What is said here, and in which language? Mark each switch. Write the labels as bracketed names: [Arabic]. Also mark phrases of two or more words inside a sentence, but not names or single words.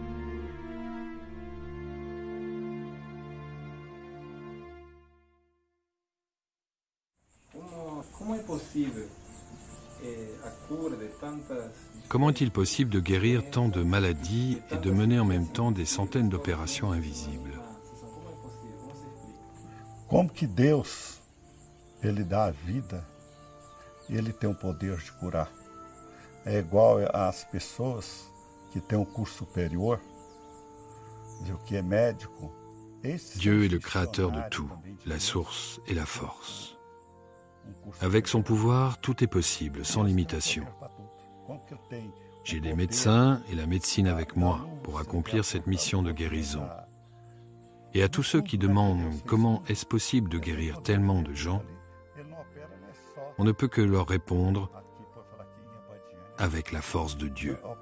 [French] Comment est-il possible de guérir tant de maladies et de mener en même temps des centaines d'opérations invisibles? [Portuguese] Como que Deus, Ele dá a vida e Ele tem o poder de curar. É igual às pessoas que têm um curso superior, que é médico. [French] Dieu est le créateur de tout, la source et la force. Avec son pouvoir, tout est possible, sans limitation. J'ai des médecins et la médecine avec moi pour accomplir cette mission de guérison. Et à tous ceux qui demandent comment est-ce possible de guérir tellement de gens, on ne peut que leur répondre avec la force de Dieu.